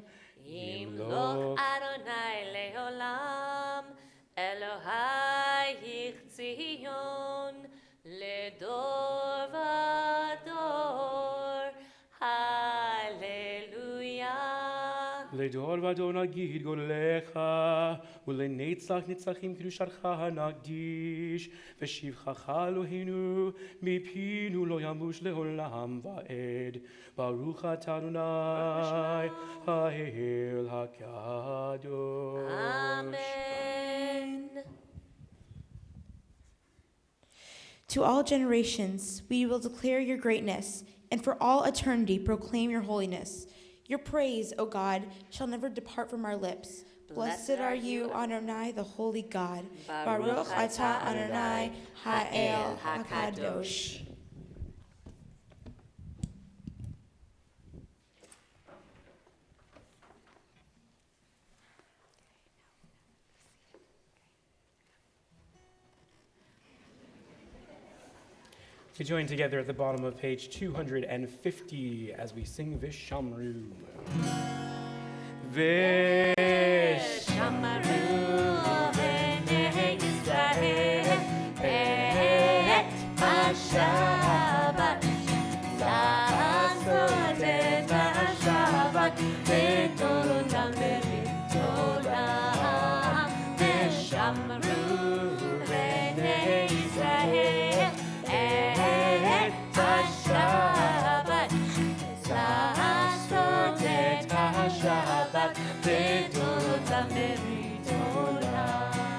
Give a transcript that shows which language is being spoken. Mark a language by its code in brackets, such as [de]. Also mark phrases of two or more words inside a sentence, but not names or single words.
[he] ימלוך אדוני לעולם, אלוהיך ציון, לדור ודור, הללויה. לדור ודור נגיד גודלך, ולנצח נצחים קדושתך נקדיש, ושבחך אלוהינו, מפינו לא ימוש לעולם ועד, ברוך אתה אדוני, האל הקדוש. Amen. [en] To all generations, we will declare your greatness, and for all eternity proclaim your holiness. Your praise, O God, shall never depart from our lips. Blessed are you, Adonai, the holy God. [he] ברוך אתה אדוני, האל הקדוש. [en] To join together at the bottom of page 250 as we sing Vishamru. [he] ושמרו בני ישראל את השבת, לעשות את השבת בתורתם ובתורם, ושמרו בני ישראל את השבת, לעשות את השבת בתורתם ובתורם.